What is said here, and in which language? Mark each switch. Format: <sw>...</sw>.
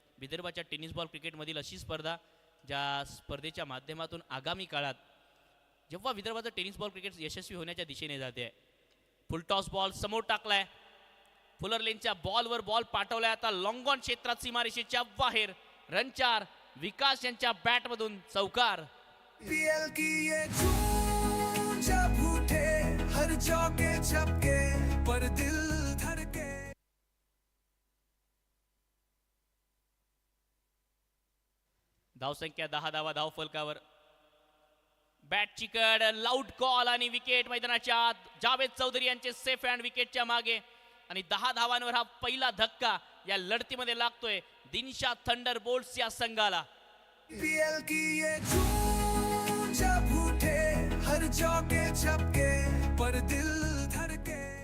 <mr>विदर्भाच्या tennis ball क्रिकेटमधील अशी स्पर्धा, ज्या स्पर्धेच्या माध्यमातून आगामी काळात जेव्हा विदर्भाचं टेनिस बॉल क्रिकेट यशस्वी होण्याच्या दिशेने जाते आहे. फुल टॉस बॉल समोर टाकलाय. फुलर लेनच्या बॉलवर बॉल पाठवलाय. आता लॉंग ऑन क्षेत्रात सीमारेषेच्या बाहेर. रन 4. विकास यांच्या बॅटमधून चौकार.</mr> <hi>PL की ये धूम जब उठे, हर चौके छक्के पर दिल धड़के.</hi> <mr>धावसंख्या 10 धावा धावफलकावर. बॅट चिकड. लाऊड कॉल आणि विकेट मैदानाच्या आत. जावेद चौधरी यांचे सेफ हँड विकेटच्या मागे. आणि 10 धावांवर हा पहिला धक्का या लढतीमध्ये लागतोय दिनशा थंडर बोल्ट्स या संघाला.</mr> <hi>PL की ये धूम जब उठे, हर चौके छक्के पर दिल धड़के.</hi>